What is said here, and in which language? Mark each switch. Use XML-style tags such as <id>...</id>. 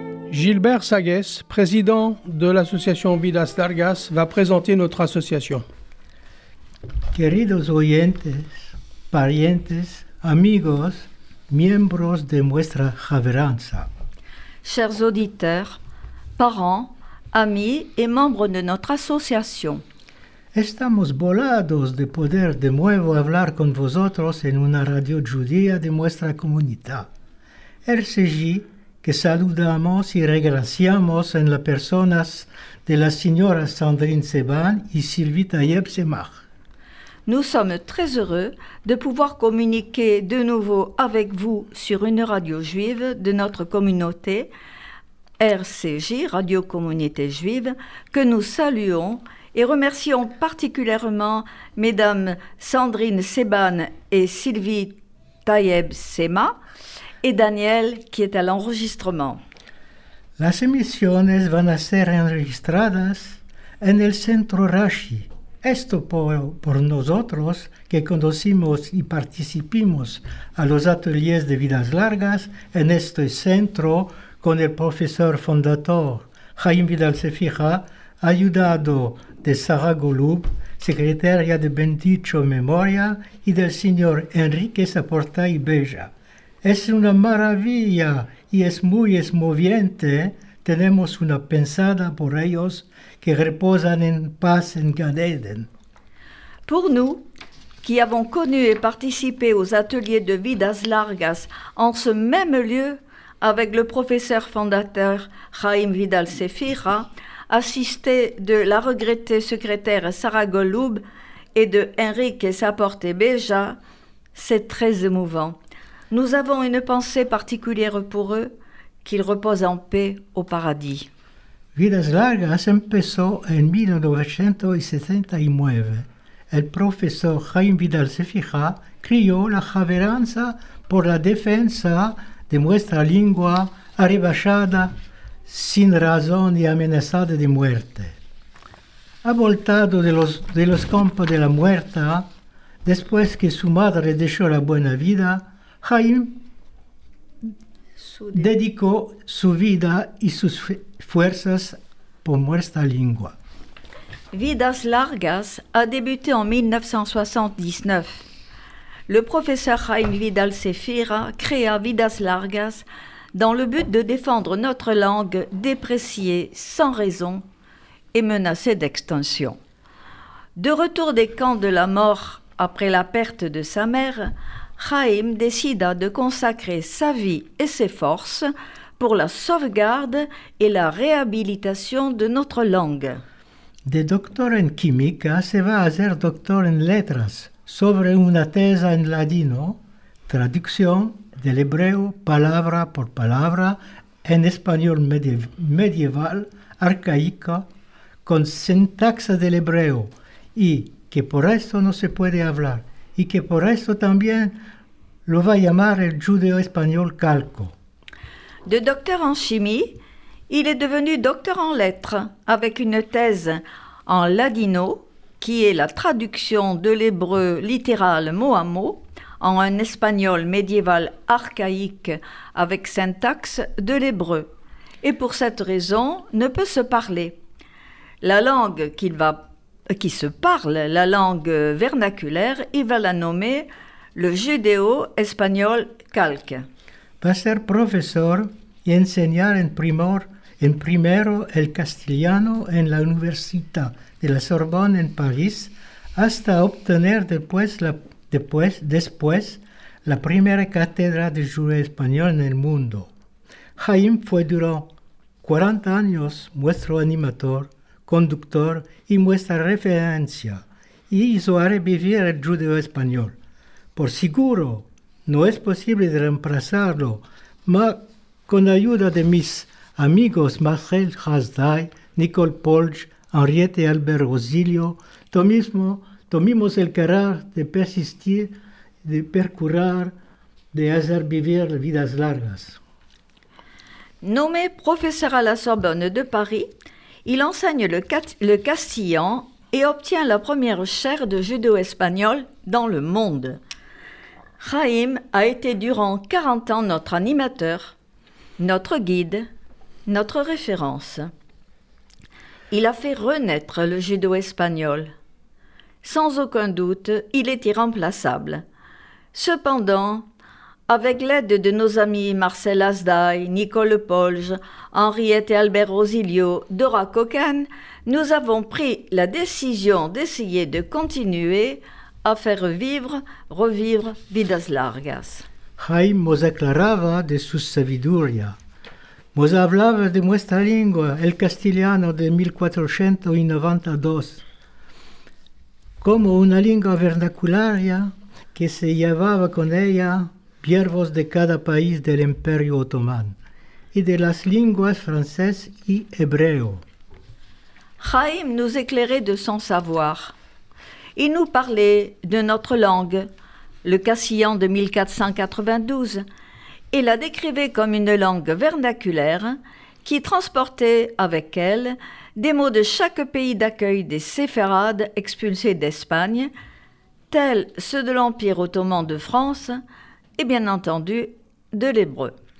<fr>Gilbert Sagues, président de l'association Vidas Largas, va présenter notre association.</fr> <lad>Queridos oyentes, parientes, amigos, miembros de nuestra javeranza.</lad> <fr>Chers auditeurs, parents, amis et membres de notre association,</fr> <lad>Estamos volados de poder de nuevo hablar con vosotros en una radio judía de nuestra comunidad. RCJ, que saludamos y regraciamos en las personas de las señoras Sandrine Seban y Sylvie Tayeb Semach.</lad> <fr>nous sommes très heureux de pouvoir communiquer de nouveau avec vous sur une radio juive de notre communauté, RCJ, Radio Communauté Juive, que nous saluons et remercions particulièrement Mesdames Sandrine Seban et Sylvie Tayeb Sema et Daniel qui est à l'enregistrement.</fr> <lad>Las emisiones van a ser enregistradas en el Centro Rashi. Esto por nosotros que conocimos y participamos a los ateliers de Vidas Largas en este centro con el profesor fundador Jaime Vidal Sefira, ayudado de Sara Golub, secretaria de Bendicho Memoria, y del señor Enrique Saporta y Bella. Es una maravilla y es muy esmoviente. Tenemos una pensada por ellos que reposan en paz en Gan Eden.</lad> <fr>Pour nous, qui avons connu et participé aux ateliers de Vidas Largas en ce même lieu avec le professeur fondateur Jaime Vidal Sefira, assisté de la regrettée secrétaire Sarah Golub et de Enrique Saporte Beja, c'est très émouvant. Nous avons une pensée particulière pour eux, qu'ils reposent en paix au paradis.</fr> <lad>Vidas Largas empezó en 1979. El profesor Jaime Vidal Sefira crió la javeranza por la defensa de nuestra lengua arrebachada sin razón y amenazada de muerte. Avoltado de los campos de la muerte, después que su madre dejó la buena vida, Jaime dedicó su vida y sus fuerzas por nuestra lengua.</lad> <fr>Vidas Largas a débuté en 1979. Le professeur Jaime Vidal Sefira créa Vidas Largas dans le but de défendre notre langue dépréciée sans raison et menacée d'extinction. De retour des camps de la mort après la perte de sa mère, Jaime décida de consacrer sa vie et ses forces pour la sauvegarde et la réhabilitation de notre langue.</fr> <lad>De doctor en química se va a hacer doctor en letras sobre una tesa en ladino, traducción del hebreo palabra por palabra en español medieval, arcaico, con sintaxa del hebreo, y que por esto no se puede hablar, y que por esto también lo va a llamar el judeo español calco.</lad> <fr>De docteur en chimie, il est devenu docteur en lettres avec une thèse en ladino, qui est la traduction de l'hébreu littéral mot à mot en un espagnol médiéval archaïque avec syntaxe de l'hébreu, et pour cette raison ne peut se parler. La langue qui se parle, la langue vernaculaire, il va la nommer le judéo-espagnol calque.</fr> <lad>Va a ser profesor y enseñar en primero el castellano en la Universidad de la Sorbonne en París, hasta obtener después la primera cátedra de judeo español en el mundo. Jaime fue durante 40 años nuestro animador, conductor y nuestra referencia, y hizo revivir el judeo español. Por seguro, no es posible reemplazarlo, mas con ayuda de mis amigos Marcel Hasday, Nicole Polge, Henriette Albert Rosilio, tomimos el carácter de persistir, de percurar, de hacer vivir vidas largas.</lad> <fr>Nommé professeur à la Sorbonne de Paris, il enseigne le castillan et obtient la première chaire de judéo-espagnol dans le monde. Jaime a été durant 40 ans notre animateur, notre guide, notre référence. Il a fait renaître le judéo-espagnol. Sans aucun doute, il est irremplaçable. Cependant, avec l'aide de nos amis Marcel Hasday, Nicole Polge, Henriette et Albert Rosilio, Dora Cocan, nous avons pris la décision d'essayer de continuer a faire revivre Vidas Largas.</fr> <lad>Jaime nos aclaraba de su sabiduría. Nos hablaba de nuestra lengua, el castellano de 1492, como una lengua vernacularia que se llevaba con ella verbos de cada país del Imperio Otomano y de las lenguas francés y hebreo.</lad> <fr>Jaime nous éclairait de son savoir. Il nous parlait de notre langue, le castillan de 1492, et la décrivait comme une langue vernaculaire qui transportait avec elle des mots de chaque pays d'accueil des séfarades expulsés d'Espagne, tels ceux de l'Empire ottoman de France et bien entendu de l'hébreu.</fr>